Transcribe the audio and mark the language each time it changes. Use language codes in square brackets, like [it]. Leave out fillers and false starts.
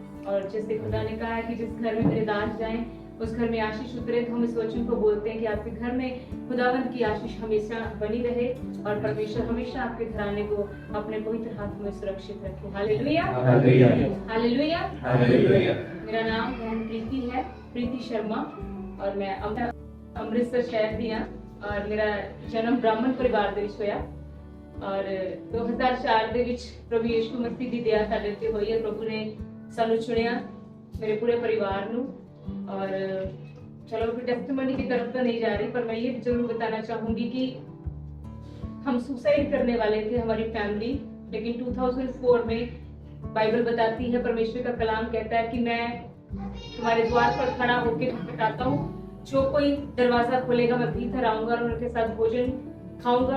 [hi] और जैसे खुदा ने कहा है कि जिस घर में मेरे दास जाएं उस घर में आशीष उतरे, तो हम इस वचन को बोलते हैं कि आपके घर में खुदावंत की आशीष हमेशा बनी रहे, और परमेश्वर हमेशा आपके घराने को अपने पवित्र हाथ में सुरक्षित रखे। Hallelujah, hallelujah, hallelujah. मेरा नाम बहन प्रीति है, प्रीति शर्मा, [pa] और मैं अमृतसर शहर दी हाँ। [hi] और मेरा जन्म ब्राह्मण परिवार [pa] ਦੇ ਵਿੱਚ ਹੋਇਆ, और 2004 ਦੇ ਵਿੱਚ ਪ੍ਰਭੂ ਯਿਸੂ ਮਸੀਹ ਦੀ ਦਇਆ ਸਾਡੇ ਤੇ ਹੋਈ ਹੈ। ਪ੍ਰਭੂ ਨੇ ਸਾਨੂੰ ਚੁਣਿਆ, [hi] मेरे पूरे परिवार [pa] ਨੂੰ। [hi] और चलो फिर टेस्टिमनी की तरफ तो नहीं जा रही, पर मैं ये जरूर बताना चाहूंगी कि हम सुसाइड करने वाले थे, हमारी फैमिली। लेकिन 2004 में बाइबल बताती है, परमेश्वर का कलाम कहता है कि मैं तुम्हारे द्वार पर खड़ा होकर खटखटाता हूँ, जो कोई दरवाजा खोलेगा मैं भीतर आऊंगा और उनके साथ भोजन खाऊंगा।